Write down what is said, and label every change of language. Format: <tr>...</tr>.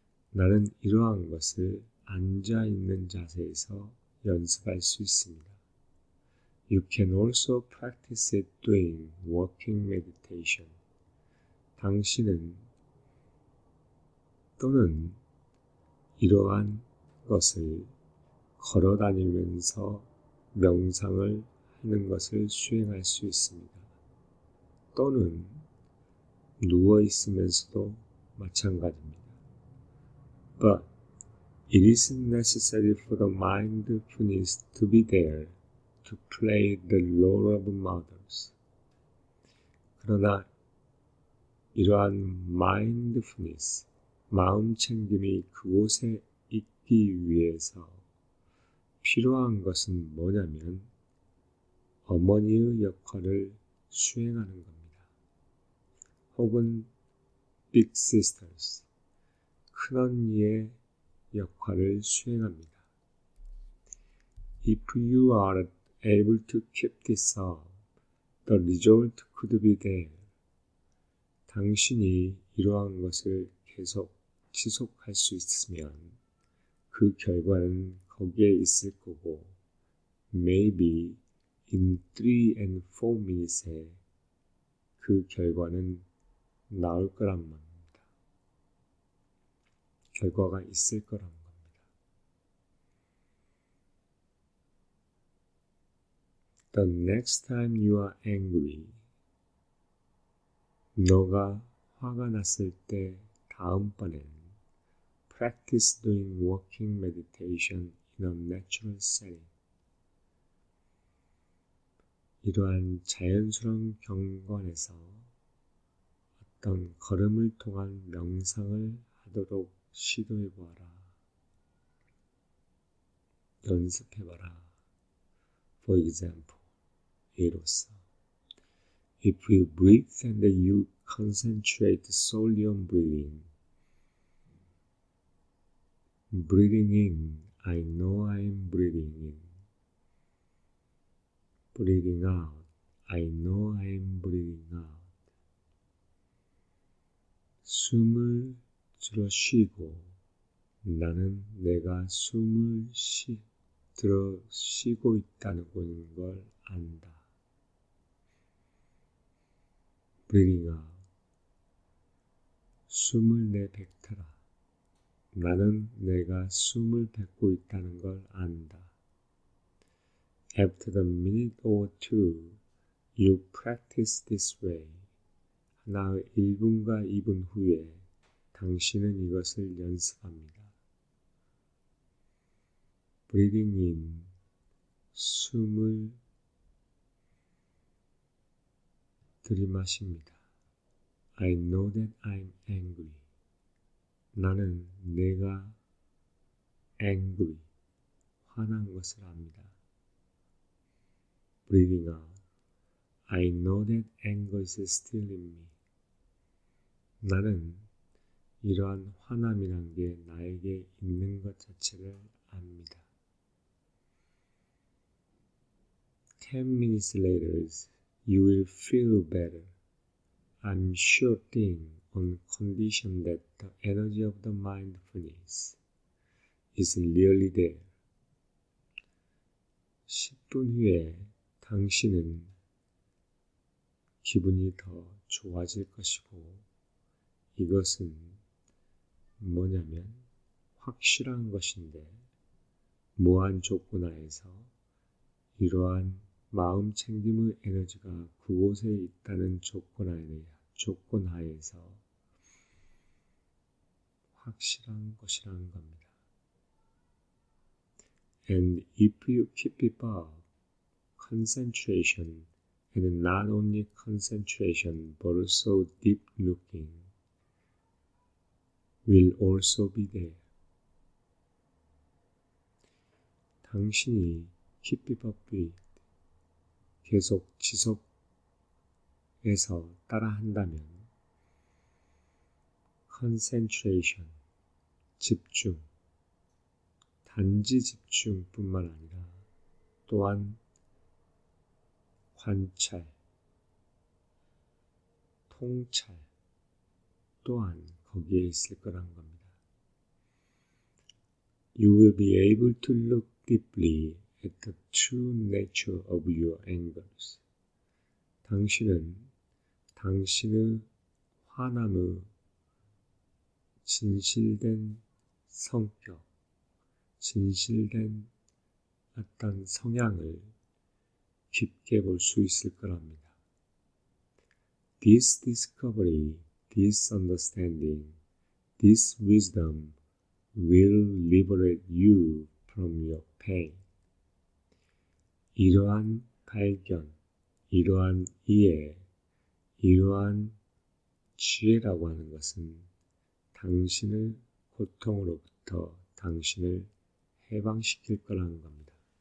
<ko>나는 이러한 것을 앉아있는 자세에서 연습할 수 있습니다.</ko> <en>You can also practice it doing walking meditation.</en> <ko>당신은 또는 이러한 것을 걸어 다니면서 명상을 하는 것을 수행할 수 있습니다. 또는 누워 있으면서도 마찬가지입니다.</ko> <en>But it isn't necessary for the mindfulness to be there to play the role of mothers.</en> <ko>그러나 이러한 mindfulness, 마음 챙김이 그곳에 있기 위해서 필요한 것은 뭐냐면 어머니의 역할을 수행하는 겁니다. 혹은</ko> <en>big sisters,</en> <ko>큰언니의 역할을 수행합니다.</ko> <en>If you are able to keep this up, the result could be there.</en> <ko>당신이 이러한 것을 계속 지속할 수 있으면 그 결과는 거기에 있을 거고</ko> <en>maybe in 3 and 4 minutes</en> <ko>에 그 결과는 나올 거란 말입니다. 결과가 있을 거란 겁니다.</ko> <en>The next time you are angry,</en> <ko>너가 화가 났을 때 다음번엔</ko> <en>practice doing walking meditation in a natural setting.</en> <ko>이러한 자연스러운 경관에서 어떤 걸음을 통한 명상을 하도록 시도해보아라. 연습해봐라.</ko> <en>For example,</en> <ko>예로서</ko> <en>If you breathe and you concentrate solely on breathing, breathing in, I know I'm breathing in. Breathing out, I know I'm breathing out.</en> <ko>숨을 들어 쉬고 나는 내가 숨을 들어 쉬고 있다는 걸 안다.</ko> <en>Breathing out,</en> <ko>숨을 내뱉어라. 나는 내가 숨을 뱉고 있다는 걸 안다.</ko> <en>After a minute or two, you practice this way.</en> <ko>하나의 1분과 2분 후에 당신은 이것을 연습합니다.</ko> <en>Breathing in,</en> <ko>숨을 들이마십니다.</ko> <en>I know that I'm angry.</en> <ko>나는 내가 angry, 화난 것을 압니다.</ko> <en>Breathing out. I know that anger is still in me.</en> <ko>나는 이러한 화남이란 게 나에게 있는 것 자체를 압니다.</ko> <en>10 minutes later, you will feel better. I'm sure thing on condition that the energy of the mindfulness is really there.</en> <ko>10분 후에 당신은 기분이 더 좋아질 것이고 이것은 뭐냐면 확실한 것인데 무한 조건 하에서 이러한 마음 챙김의 에너지가 그곳에 있다는 조건 하에서 확실한 것이라는 겁니다.</ko> <en>And if you keep it up, concentration, and not only concentration but also deep looking, will also be there.</en> <ko>당신이</ko> <en>keep it up with,</en> <ko>계속 지속해서 따라한다면 concentration, 집중, 단지 집중뿐만 아니라 또한 관찰, 통찰 또한 거기에 있을 거란 겁니다.</ko> <en>You will be able to look deeply at the true nature of your angers.</en> <ko>당신은 당신의 화남의 진실된 성격, 진실된 어떤 성향을 깊게 볼 수 있을 거랍니다.</ko> <en>This discovery, this understanding, this wisdom will liberate you from your pain.</en> <ko>이러한 발견, 이러한 이해, 이러한 지혜라고 하는 것은 당신을 고통으로부터 당신을 해방시킬 거라는 겁니다.</ko>